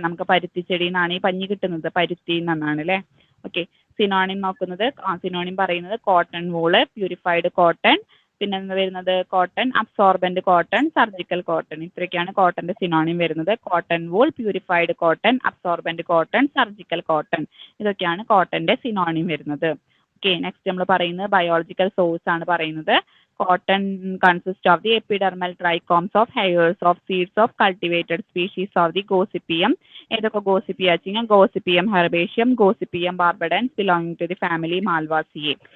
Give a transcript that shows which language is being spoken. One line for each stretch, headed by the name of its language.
Malayalam: നമുക്ക് പരുത്തി ചെടിയിൽ നിന്നാണ് ഈ പഞ്ഞി കിട്ടുന്നത്, പരുത്തി നിന്നാണ് അല്ലേ? ഓക്കെ, സിനോണിം നോക്കുന്നത് സിനോണിം പറയുന്നത് കോട്ടൺ വൂള്, പ്യൂരിഫൈഡ് കോട്ടൺ, പിന്നെ എന്താ വരുന്നത്? Cotton, absorbent cotton, surgical cotton. ഇത്രയൊക്കെയാണ് കോട്ടന്റെ സിനോണിം വരുന്നത്. Cotton wool, purified cotton, absorbent cotton, surgical cotton, ഇതൊക്കെയാണ് കോട്ടന്റെ സിനോണിം വരുന്നത്. ഓക്കെ, നെക്സ്റ്റ് നമ്മൾ പറയുന്നത് ബയോളജിക്കൽ സോഴ്സ് ആണ് പറയുന്നത്.
English: Cotton consists of the epidermal trichomes of hairs of seeds of cultivated species of the Gossypium.
Malayalam: ഏതൊക്കെ ഗോസിപ്പിയ വെച്ചാൽ ഗോസിപ്പിയം ഹെർബേഷ്യം, ഗോസിപ്പിയം ബാർബഡൻസ്
English: belonging to the family
Malayalam: മാൽവാസിയെ.